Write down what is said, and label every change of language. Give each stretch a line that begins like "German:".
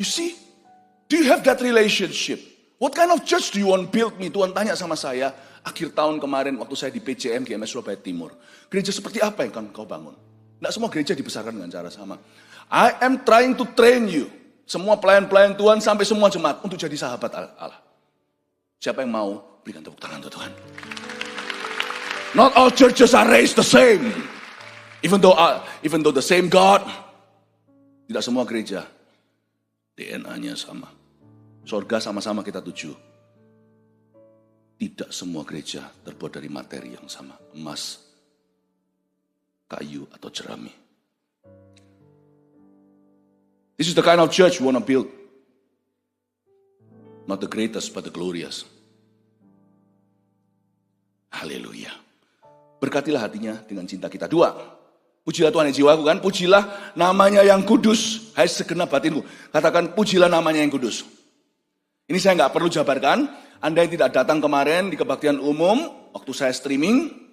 English: You see, do you have that relationship? What kind of church do you want build me?
Indonesian: Tuhan tanya sama saya, akhir tahun kemarin waktu saya di PCM, GMS Surabaya Timur. Gereja seperti apa yang kau bangun? Tidak semua gereja dibesarkan dengan cara sama.
English: I am trying to train you.
Indonesian: Semua pelayan-pelayan Tuhan sampai semua jemaat untuk jadi sahabat Allah. Siapa yang mau berikan tepuk tangan untuk Tuhan?
English: Not all churches are raised the same. Even though the same God,
Indonesian: tidak semua gereja DNA-nya sama. Sorga sama-sama kita tuju. Tidak semua gereja terbuat dari materi yang sama. Emas, kayu, atau jerami.
English: This is the kind of church we want to build. Not the greatest, but the glorious.
Indonesian: Haleluya. Berkatilah hatinya dengan cinta kita. 2. Pujilah Tuhan yang jiwaku kan. Pujilah namanya yang kudus. Hai segenap batinku. Katakan pujilah namanya yang kudus. Ini saya nggak perlu jabarkan. Anda yang tidak datang kemarin di kebaktian umum. Waktu saya streaming.